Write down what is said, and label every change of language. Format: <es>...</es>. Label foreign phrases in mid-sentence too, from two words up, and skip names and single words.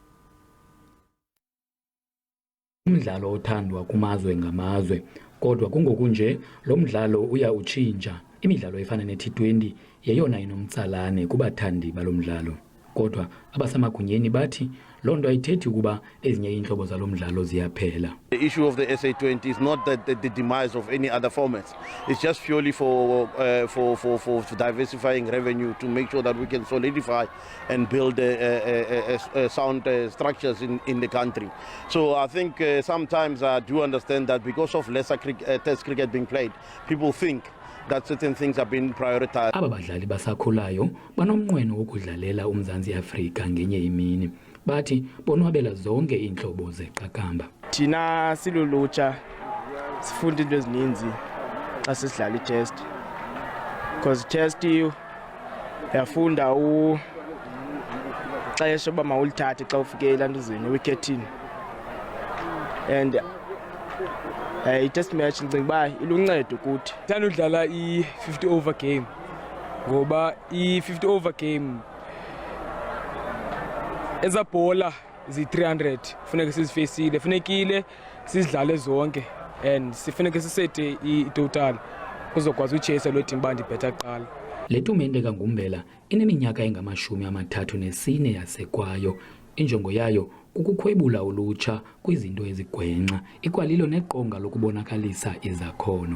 <xh>Umdlalo othandwa kumazwe ngamazwe, kodwa kungokunje lo mdlalo uya utshintsha. Imidlalo efana ne-T20 yeyona inomtsalane kubathandi balo mdlalo, kodwa abasemagunyeni bathi loo nto ayithethi ukuba ezinye iintlobo zalo mdlalo ziyaphela.</xh> <en>The issue of the SA20 is not the demise of any other formats. It's just purely for diversifying revenue to make sure that we can solidify and build sound structures in the country. So I think sometimes I do understand that because of lesser test cricket being played, people think that certain things have been prioritized.</en> <xh>Aba badlali basakhulayo banomnqweno wokudlalela uMzantsi Afrika ngenye imini. Bathi bonwabela zonke iintlobo zeqakamba. Thina silulutsha sifunda into ezininzi xa sisidlala i-chest,</xh> <en>because chest</en> <xh>uyafunda xesha uba mawulithathe xa ufike elantuzweni wicketini, and i-</xh> <en>test match</en> <xh>ndicinga uba iluncedo kuthi. Thanda udlala i-</xh> <en>50 over game</en> <xh>ngoba i-</xh> <en>50 over game</en> <xh>Ezabhola zi-300 funeka sizifacile, funekile sizidlale zonke and sifuneka sisete i-total kuzokwazi uchase lo team bandi bhetha kuqala. Le tumente kaNgumbela ineminyaka engama-34 yasekwayo. Injongo yayo kukukhwebula ulutsha kwizinto ezigwenxa, ikwalilo neqonga lokubonakalisa izakhono.</xh>